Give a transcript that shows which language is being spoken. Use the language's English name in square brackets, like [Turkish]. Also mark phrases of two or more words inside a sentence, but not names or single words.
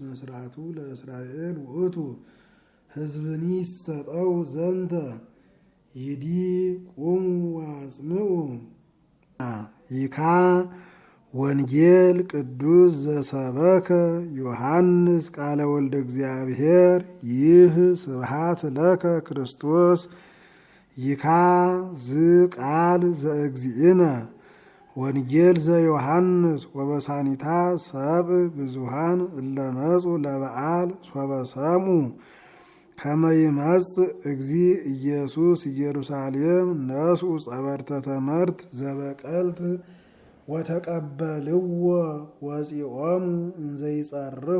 [Geez] ስርዓቱ ለእስራኤል ውእቱ ሕዝብኒ ይሰጠው ዘንተ ይዲ ቁሙ ወአጽምዑ ይካ ወንጌል ቅዱስ ዘሰበከ ዮሐንስ ቃለ ወልደ እግዚአብሔር ይህ ስብሐት ለከ ክርስቶስ ይካ ዝቃል ዘእግዚእነ ወንጌል ዘዮሐንስ ወበሳኒታ ሰብእ ብዙሃን እለመጹ ለበዓል ሶበሰሙ ከመ ይመጽእ እግዚእ ኢየሱስ ኢየሩሳሌም ነስኡ ጸበርተ ተመርት ዘበቀልት ወተቀበልዎ ወፂኦሙ እንዘይጸርሁ